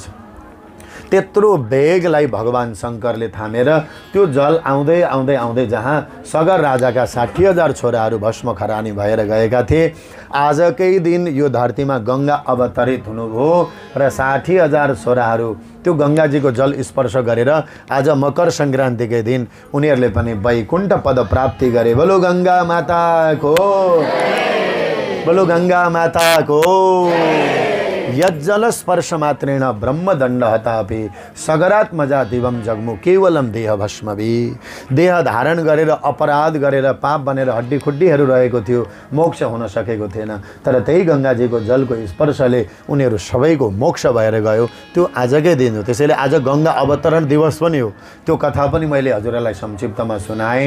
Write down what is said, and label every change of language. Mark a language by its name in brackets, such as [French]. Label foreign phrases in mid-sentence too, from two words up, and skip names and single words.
[Nepali] त्यत्रो बेगलाई भगवान शङ्करले थामेर त्यो जल आउँदै आउँदै आउँदै जहाँ सगर राजाका 60,000 छोराहरू भस्म खरानी भएर गएका थिए, आजकै दिन यो धरतीमा गङ्गा अवतरित हुनुभयो र 60,000 छोराहरू त्यो गङ्गाजीको जल स्पर्श गरेर आज मकर सङ्क्रान्तिकै दिन उनीहरूले पनि वैकुण्ठ पद प्राप्ति गरे। बोलो गङ्गा माताको, बोलो गङ्गा माताको। [Sanskrit] यज्जल स्पर्श मात्रेण ब्रह्मदण्ड हतापि सगरात्मजा दिवम जग्मु केवलम देह भस्मवि। [Nepali] देह धारण गरेर अपराध गरेर पाप बनेर हड्डी खुड्डीहरू रहेको थियो, मोक्ष हुन सकेको थिएन। तर त्यही गङ्गाजीको जलको स्पर्शले उनीहरू सबैको मोक्ष भएर गयो। त्यो आजकै दिन हो। त्यसैले आज गङ्गा अवतरण दिवस पनि हो। त्यो कथा पनि मैले हजुरहरूलाई संक्षिप्तमा सुनाएँ।